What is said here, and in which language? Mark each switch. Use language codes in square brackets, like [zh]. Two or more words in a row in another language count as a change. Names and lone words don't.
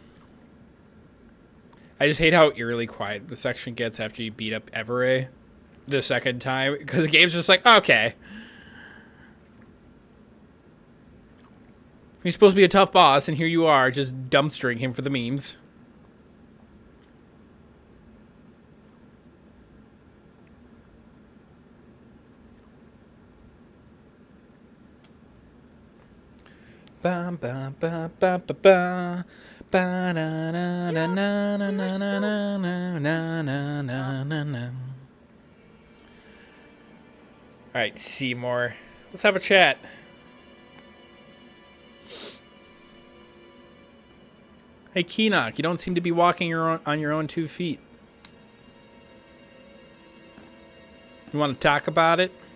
[en] I just hate how eerily quiet the section gets after you beat up Everett the second time. Because the game's just like, okay. You're supposed to be a tough boss, and here you are, just dumpstering him for the memes. Ba ba ba ba ba ba ba na na na na na na na na na na na na. All right, Seymour, let's have a chat. Hey, Keenock, you don't seem to be walking on your own 2 feet. You want to talk about it?